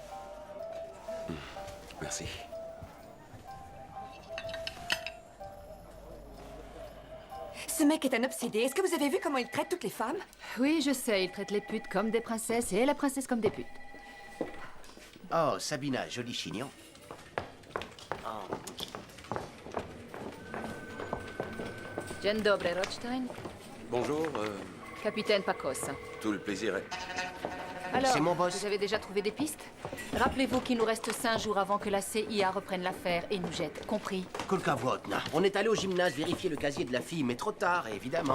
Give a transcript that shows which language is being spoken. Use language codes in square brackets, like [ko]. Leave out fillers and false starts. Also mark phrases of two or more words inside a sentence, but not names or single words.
[fr] Merci. Ce mec est un obsédé. Est-ce que vous avez vu comment il traite toutes les femmes? Oui, je sais, il traite les putes comme des princesses et la princesse comme des putes. Oh, Sabina, joli chignon. Oh. [pl] Dzień dobry, Rothstein. [fr] Bonjour, Capitaine Pacos. tout le plaisir est... Alors, C'est mon boss. vous avez déjà trouvé des pistes? Rappelez-vous qu'il nous reste 5 jours avant que la CIA reprenne l'affaire et nous jette, compris? Kolkavotna. On est allé au gymnase vérifier le casier de la fille, mais trop tard, évidemment.